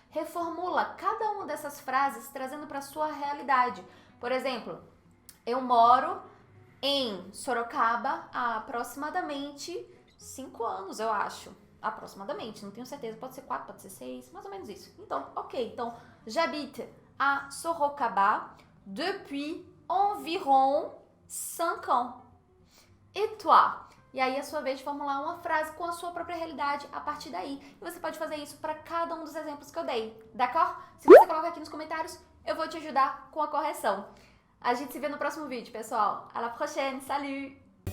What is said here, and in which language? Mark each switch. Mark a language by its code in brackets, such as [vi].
[pt] Reformula cada uma dessas frases trazendo para sua realidade. Por exemplo, eu moro em Sorocaba há aproximadamente 5 anos, eu acho. Aproximadamente, não tenho certeza. Pode ser 4, pode ser 6, mais ou menos isso. Então, ok. [fr] Então, j'habite à Sorocaba depuis environ 5 ans. Et toi? [pt] E aí é a sua vez de formular uma frase com a sua própria realidade a partir daí. E você pode fazer isso para cada um dos exemplos que eu dei, d'accord? Se você colocar aqui nos comentários, eu vou te ajudar com a correção. A gente se vê no próximo vídeo, pessoal. [fr] À la prochaine, salut!